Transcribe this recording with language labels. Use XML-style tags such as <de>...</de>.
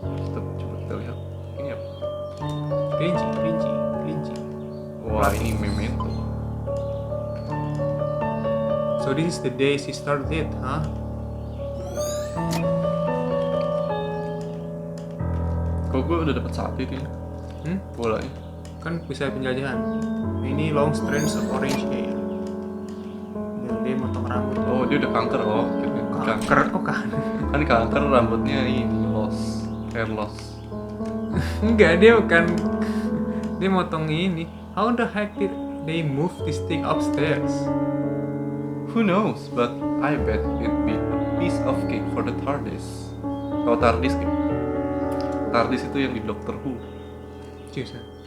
<id>Coba kita lihat. Ini apa? Kelinci. Wah, ini memento.</id> <en>So this is the day she started it, huh?</en> <id>Kok gue udah dapat satu itu ya? Bolanya. Kan bisa penjajahan. Ini</id> <en>long strands of orange hair.</en> <id>Dan dia motong rambut. Oh, dia udah kanker. Oh, gitu. Kanker kok kan? Kan kanker rambutnya ini</id> <en>loss, hair loss.</en> <id>Enggak, dia bukan. Dia motong ini.</id> <en>How the heck did they move this thing upstairs? Who knows? But I bet it'd be a piece of cake for the TARDIS.</en> <id>Kalau TARDIS, TARDIS itu yang di Doctor Who. Seriusan?</id>